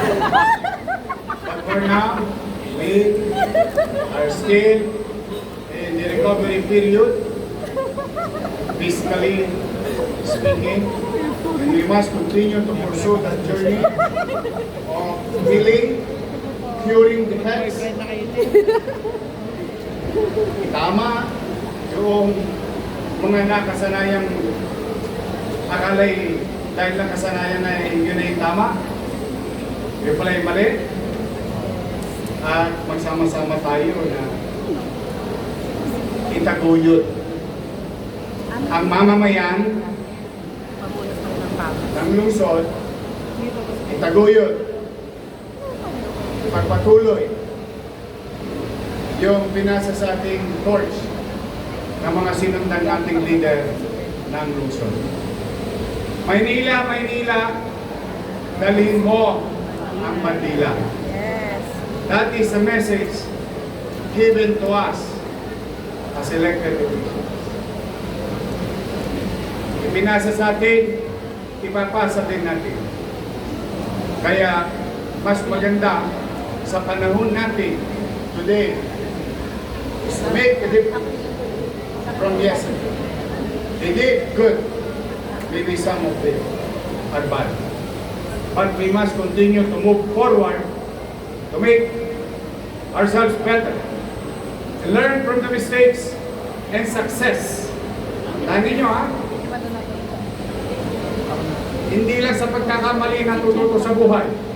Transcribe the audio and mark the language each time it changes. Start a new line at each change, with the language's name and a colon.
English: But for now, we are still in the recovery period, physically speaking, and we must continue to pursue that journey of healing, curing the health.
Filipino: Tama yung mga nakasanayang akalay dahil lang kasanayan na yun ay tama, yun pala yung mali, at magsama-sama tayo na itaguyod ang mamamayan ng lungsod, itaguyod, pagpatuloy yung pinasa sa ating torch ng mga sinundan nating leader ng lungsod. Maynila, Maynila, dalhin mo ang Mandila.
English: Yes. That is the message given to us as elected officials.
Filipino: Ipinasa sa atin, ipapasa din natin. Kaya, mas maganda sa panahon natin
English: today is to make a difference from yesterday. They did good. Maybe some of them are bad. But we must continue to move forward to make ourselves better. To learn from the mistakes and success.
Filipino: Tandaan niyo ha? Hindi lang sa pagkakamali natututo sa buhay.